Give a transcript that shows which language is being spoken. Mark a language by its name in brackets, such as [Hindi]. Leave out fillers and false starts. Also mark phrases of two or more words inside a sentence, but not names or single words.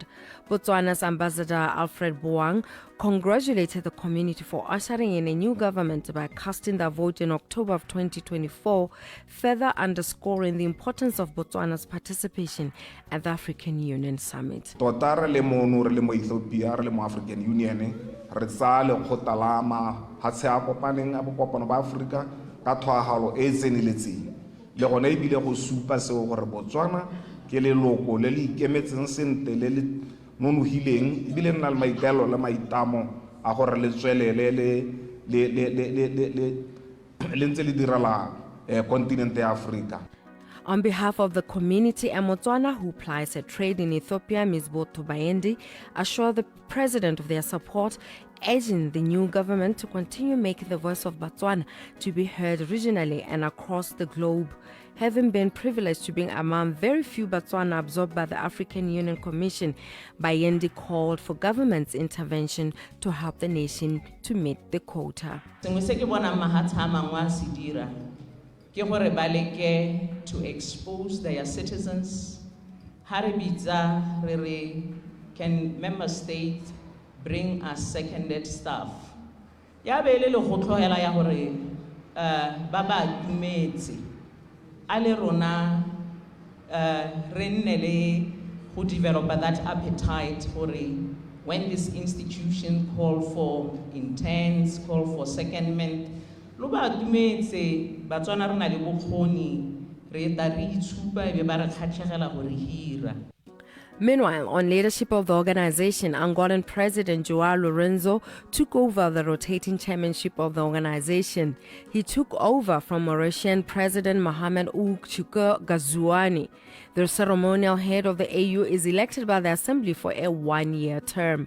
[English] Botswana's Ambassador Alfred Boang congratulated the community for ushering in a new government by casting their vote in October of 2024, further underscoring the importance of Botswana's participation at the African Union Summit. [Tswana] African Union re tsa le khotalama ha se a kopaneng a bokopano ba Afrika ka thwahalo e tseneletseng le gona ebile go supa seo gore Botswana ke leloko le le ikemetseng sente le le nonohileng ebile nna le maikaelo le maitamo a gore le tswelele le ntse le dirala kontinente ya Afrika. [English] On behalf of the community in Botswana who plies a trade in Ethiopia, Ms. Boto Bayendi assured the president of their support, urging the new government to continue making the voice of Botswana to be heard regionally and across the globe. Having been privileged to be among very few Botswana absorbed by the African Union Commission, Bayendi called for government's intervention to help the nation to meet the quota. To expose their citizens, Haribidza Rere can member states bring us seconded staff? [Tswana] Ya be le go tlhoela ya gore ba ba dumetse a le rona re nne le go [English] develop that appetite [Tswana] gore [English] when this institution call for interns, call for secondment, [Tswana] lo ba dumetse Batswana re na le bokgoni re ta re itshupa e be ba re kgatlhegela gore hira. [English] Meanwhile, on leadership of the organization, Angolan President Joao Lourenço took over the rotating chairmanship of the organization. He took over from Mauritian President Mohamed Ould Ghazouani. The ceremonial head of the AU is elected by the Assembly for a one-year term.